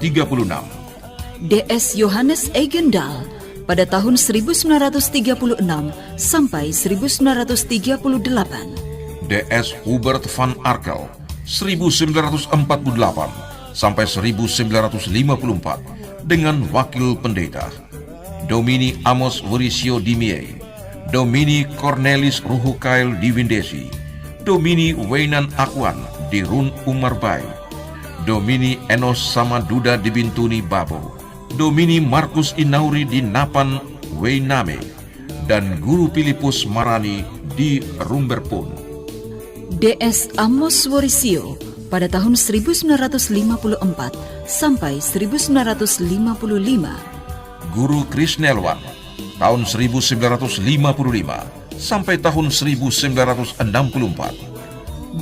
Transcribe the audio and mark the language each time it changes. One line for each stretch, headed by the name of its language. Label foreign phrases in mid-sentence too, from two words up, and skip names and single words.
Indonesian: DS Johannes Eigendal pada tahun 1936 sampai 1938. DS Hubert van Arkel 1948 sampai 1954 dengan wakil pendeta. Domini Amos Worisio Dimie, Domini Cornelis Ruhukail Diwindesi, Domini Weinan Akwan di Run Umarbai, Domini Enos Samaduda di Bintuni Babo, Domini Markus Inauri di Napan Weiname, dan Guru Filipus Marani di Rumberpun. DS Amos Worisio pada tahun 1954 sampai 1955. Guru Krisnelwan tahun 1955 sampai tahun 1964.